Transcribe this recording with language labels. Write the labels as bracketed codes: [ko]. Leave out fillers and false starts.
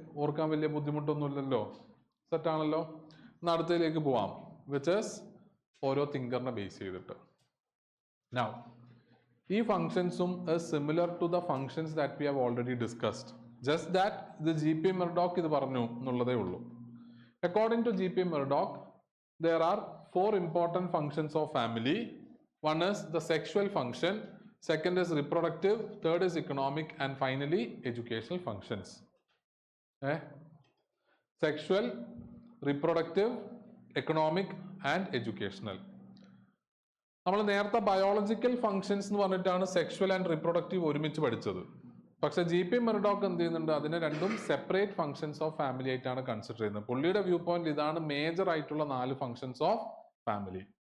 [ml] ഓർക്കാൻ വലിയ ബുദ്ധിമുട്ടൊന്നുമില്ലല്ലോ. സെറ്റാണല്ലോ. ഇന്ന് അടുത്തതിലേക്ക് പോവാം, [en] which is [ml] ഓരോ തിങ്കറിനെ ബേസ് ചെയ്തിട്ട്. നൗ ഈ ഫങ്ഷൻസും [en] Similar to the functions that we have already discussed. [ml] Just that ഇത് GP Murdoch ഇത് പറഞ്ഞു എന്നുള്ളതേ ഉള്ളൂ. [en] According to GP Murdoch, there are 4 important functions of family. One is the sexual function, second is reproductive, third is economic, and finally educational functions. Sexual, reproductive, economic and educational. [ml] നമ്മൾ നേരത്തെ biological functions എന്ന് പറഞ്ഞിട്ടാണ് sexual and reproductive ഒരുമിച്ച് പഠിച്ചത്. പക്ഷെ GP Murdoch എന്ത് ചെയ്യുന്നുണ്ട്, അതിനെ രണ്ടും സെപ്പറേറ്റ് ഫങ്ഷൻസ് ഓഫ് ഫാമിലി ആയിട്ടാണ് കൺസിഡർ ചെയ്യുന്നത്. പുള്ളിയുടെ വ്യൂ പോയിന്റ് ഇതാണ് മേജർ ആയിട്ടുള്ള 4 ഫങ്ഷൻസ് ഓഫ് ഫാമിലി.